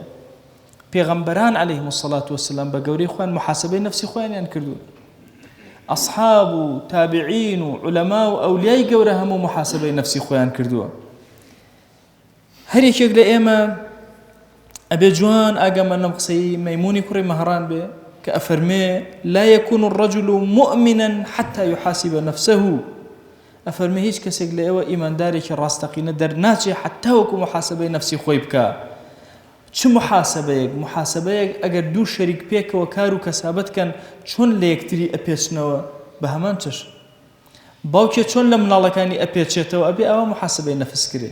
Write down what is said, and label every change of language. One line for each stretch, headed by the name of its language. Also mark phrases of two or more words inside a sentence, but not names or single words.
Central Kurdish: پێغەمبەران
Arabic: عەلەیهیم السەڵات وەسەلام
Central Kurdish: بە گەورەی خۆیان محاسبەی نەفسی خۆیانیان کردووە. ئەصحاب و تابعین و عولەما و ئەولیای گەورە هەموو محاسبەی نەفسی خۆیان کردووە. هەر یەکێک لە ئێمە ئەبێ جوان ئاگامان لەم قسەی مەیموونی کوڕی مەهڕان بێ کە ئەفەرمێ
Arabic: لا يكون الرجل مؤمنا حتى يحاسب نفسه.
Central Kurdish: ئەفەرمێ هیچ کەسێک لە ئێوە ئیماندارێکی ڕاستەقینە دەرناچێ حتا وەکو محاسبەی نەفسی خۆی بکە. چ محاسبەیەک؟ محاسبەیەک ئەگەر دوو شەریک پێکەوە کار و کەسابەت کەن چۆن لە یەکتری ئەپێچنەوە بە هەمان چەش. باوکێ چۆن لە مناڵەکانی ئەپێچێتەوە ئەبێ ئەوە محاسبەی نەفس کرێ.